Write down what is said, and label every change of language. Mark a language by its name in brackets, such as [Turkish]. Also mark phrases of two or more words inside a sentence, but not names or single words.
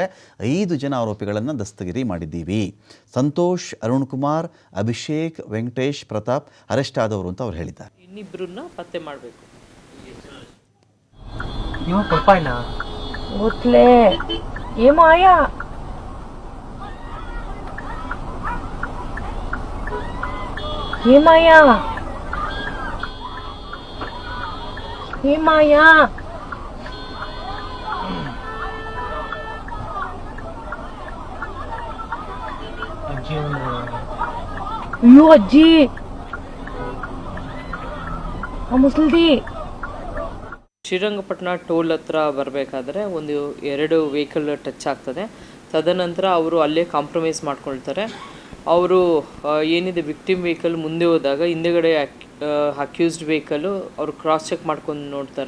[Kannada] 5 ಜನ ಆರೋಪಿಗಳನ್ನು ದಸ್ತಗಿರಿ ಮಾಡಿದ್ದೀವಿ. ಸಂತೋಷ್, ಅರುಣ್ ಕುಮಾರ್, ಅಭಿಷೇಕ್, ವೆಂಕಟೇಶ್, ಪ್ರತಾಪ್ ಅರೆಸ್ಟ್ ಆದವರು ಅಂತ ಅವ್ರು ಹೇಳಿದ್ದಾರೆ. ಇನ್ನಿಬ್ಬರನ್ನ ಪತ್ತೆ ಮಾಡಬೇಕು. [Telugu] ಗೊತ್ತಲೇ ಏಮಾಯ ఏమాయా ఏమాయా అయ్యో అజ్జి ఆ ముసలిది. [Kannada] ಶ್ರೀರಂಗಪಟ್ಟಣ ಟೋಲ್ ಹತ್ರ ಬರಬೇಕಾದ್ರೆ 2 [English] vehicle touch [Kannada] ಆಗ್ತದೆ. ತದನಂತರ ಅವರು ಅಲ್ಲೇ ಕಾಂಪ್ರಮೈಸ್ ಮಾಡ್ಕೊಳ್ತಾರೆ. ಅವರು ಏನಿದೆ [English] victim vehicle [Kannada] ಮುಂದೆ ಹೋದಾಗ ಹಿಂದೆಗಡೆ [English] accused vehicle [Kannada] ಅವರು [English] cross check [Kannada] ಮಾಡ್ಕೊಂಡು ನೋಡ್ತಾರೆ.